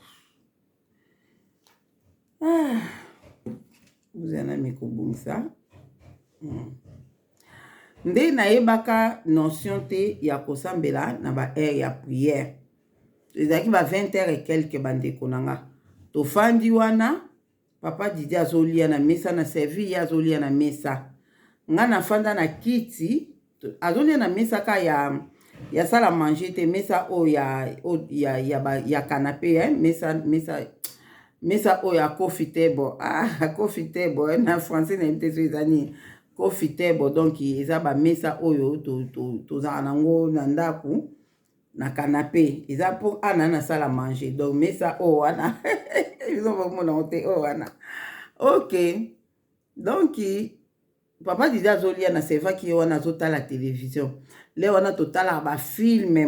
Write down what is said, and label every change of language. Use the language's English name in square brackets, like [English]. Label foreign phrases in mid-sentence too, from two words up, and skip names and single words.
[French] vous en avez [Lingala] kobungisa nde nayebaka notion te ya kosambela na ba heure ya prière ezalaki ba 20h [French] et quelque [Lingala] bandeko na nga tofandi wana papa Didier azolia na mesa na servi ye azolia na mesa nga nafanda na kiti azolia na mesa ka ya [French] sala manger [Lingala] te mesa o ya canapé mesa o ya [English] coffee table coffee table [Lingala] na français na mte so ezani [English] coffee table [Lingala] donc eza ba mesa oyo tozala nango na ndaku na canapé eza po ana na [French] sala manger [Lingala] donc mesa o wana bizomona ote o wana ok donc papa Didier azolia na sevaki ye wana azotala télévision le wana totala ba filme